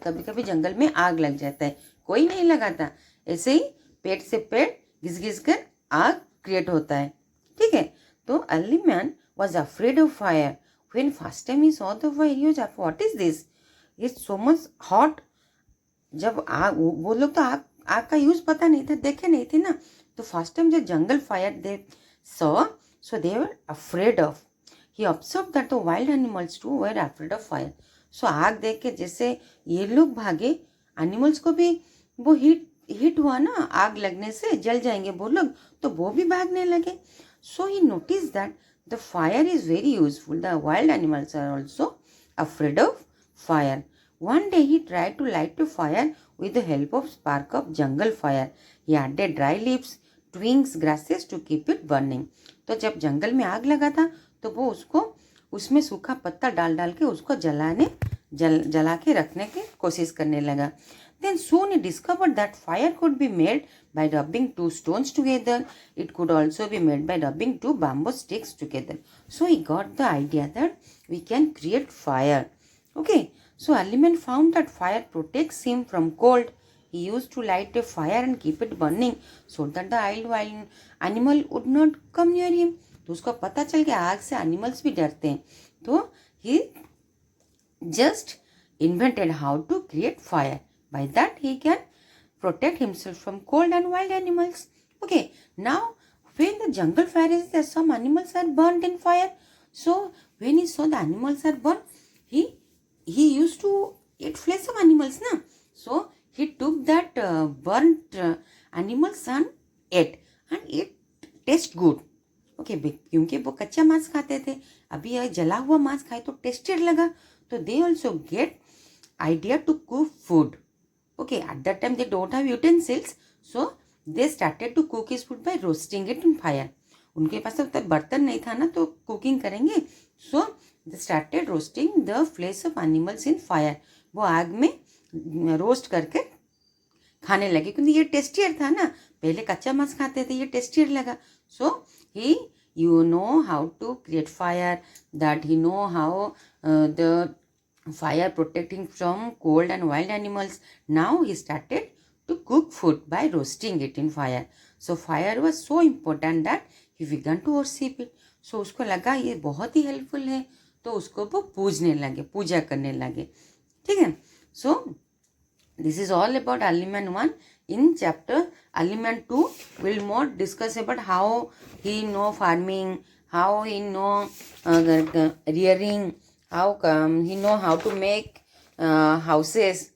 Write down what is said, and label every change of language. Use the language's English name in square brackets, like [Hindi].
[Hindi] कभी कभी जंगल में आग लग जाता है, कोई नहीं लगाता, ऐसे ही पेड़ से पेड़ घिस घिस कर आग क्रिएट होता है. ठीक है. [English] तो early man was afraid of fire. When first time he saw the fire, he was like, what is this? It's so much hot. [Hindi] जब आग, वो लोग तो आग का यूज पता नहीं था, देखे नहीं थे ना. [English] तो first time जब जंगल fire they saw, so they were afraid of. He observed that the wild animals too were afraid of fire. [Hindi] So आग देख के जैसे ये लोग भागे, एनिमल्स को भी वो हिट हुआ ना, आग लगने से जल जाएंगे वो लोग, तो वो भी भागने लगे. [English] So he noticed that the fire is very useful. The wild animals are also afraid of fire. One day he tried to light a fire with the help of spark of jungle fire. He added dry leaves, twigs, grasses to keep it burning. [Hindi] तो जब जंगल में आग लगा था तो वो उसमें सूखा पत्ता डाल के उसको जला के रखने की कोशिश करने लगा. [English] Then soon he discovered that fire could be made by rubbing two stones together. It could also be made by rubbing two bamboo sticks together. So he got the idea that we can create fire. Okay. So early man found that fire protects him from cold. He used to light a fire and keep it burning so that the wild animal would not come near him. [Hindi] तो उसको पता चल गया आग से animals भी डरते हैं. [English] तो he just invented how to create fire. By that he can protect himself from cold and wild animals. Okay, now when the jungle fire is there, some animals are burnt in fire. So when he saw the animals are burnt, he used to eat flesh of animals, na? So he took that burnt animals and ate, and it tastes good. [Hindi] Okay, क्योंकि वो कच्चा मांस खाते थे, अभी यह जला हुआ मांस खाए तो टेस्टेड लगा. [English] तो they also get idea to cook food. Okay, at that time they don't have utensils, so they started to cook his food by roasting it in fire. [Hindi] उनके पास तब बर्तन नहीं था ना, तो कुकिंग करेंगे. [English] So they started roasting the flesh of animals in fire. [Hindi] वो आग में रोस्ट करके खाने लगे, क्योंकि ये टेस्टियर था ना. पहले कच्चा मांस खाते थे, ये टेस्टियर लगा. [English] So you know how to create fire, that he know how the fire protecting from cold and wild animals. Now he started to cook food by roasting it in fire. So fire was so important that he began to worship it. [Hindi] So उसको लगा ये बहुत ही helpful है, तो उसको वो पूजा करने लगे. ठीक है. [English] So this is all about early man 1. In chapter early man 2 will more discuss about how he know farming, how he know rearing, how he know how to make houses.